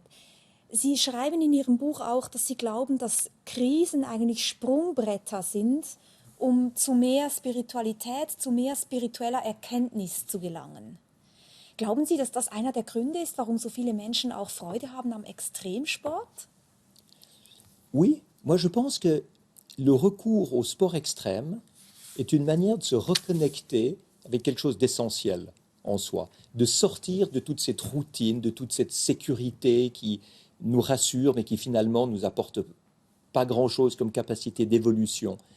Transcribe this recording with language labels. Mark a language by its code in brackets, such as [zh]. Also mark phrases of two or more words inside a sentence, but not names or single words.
[de] Sie schreiben in Ihrem Buch auch, dass Sie glauben, dass Krisen eigentlich Sprungbretter sind, um zu mehr Spiritualität, zu mehr spiritueller Erkenntnis zu gelangen. Glauben Sie, dass das einer der Gründe ist, warum so viele Menschen auch Freude haben am Extremsport? [fr] Oui, moi je pense que le recours au sport extrême est une manière de se reconnecter avec quelque chose d'essentiel en soi, de sortir de toute cette routine, de toute cette sécurité qui nous rassure, mais qui finalement nous apporte pas grand-chose comme capacité d'évolution.